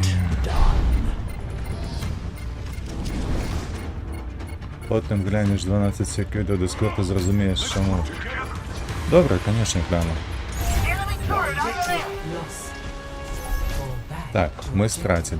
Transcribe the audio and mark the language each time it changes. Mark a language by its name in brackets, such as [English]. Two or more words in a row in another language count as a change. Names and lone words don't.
[Ukrainian] Потім глянеш 12 секунд до Дискорду, зрозумієш, чому. Добре, звісно, гляну. [English] Objective lost. Fall back [Ukrainian] Так, [English] to [Ukrainian] ми [English] objective [Ukrainian] стратили.